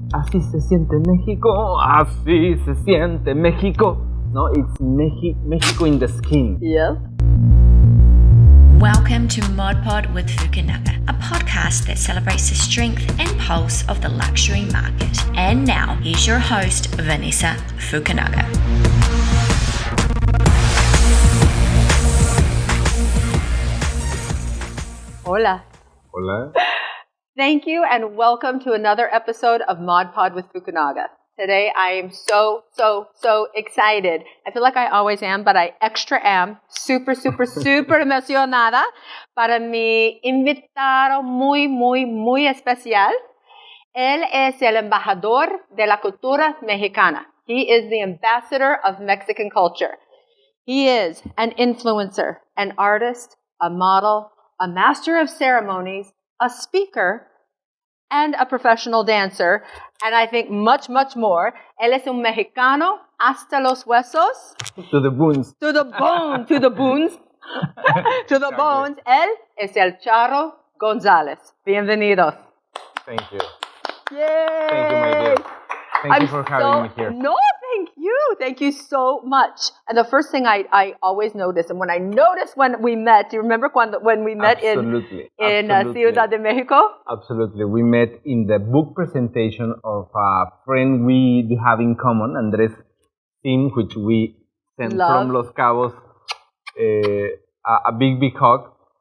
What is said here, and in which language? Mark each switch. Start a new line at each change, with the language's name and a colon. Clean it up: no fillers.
Spanish: Así se siente México, así se siente México.
English: No, it's Mexico in the skin. Yes. Welcome to ModPod with Fukunaga, a podcast that celebrates the strength and pulse of the luxury market. And now, here's your host, Vanessa Fukunaga.
Spanish: Hola. Hola.
English: Thank you and welcome to another episode of ModPod with Fukunaga. Today I am so excited. I feel like I always am, but I extra am.
Spanish: Super emocionada para mi invitado muy especial. Él es el embajador de la cultura mexicana.
English: He is the ambassador of Mexican culture. He is an influencer, an artist, a model, a master of ceremonies, a speaker, and a professional dancer, and I think much more.
Spanish: Él es un mexicano hasta los huesos.
English: To the bones. To the bone, to the bones. To the bones. Él es el Charro Gonzalez.
Spanish: Bienvenidos.
English: Thank you. Yay! Thank you, my dear. Thank you for having me here. No, thank you. Thank you so much. And the first thing I always notice, and when I noticed when we met, do you remember when we met Absolutely. in Ciudad de Mexico? Absolutely. We met in the book presentation of a friend we do have in common, Andres Sim, which we sent from Los Cabos a big hug.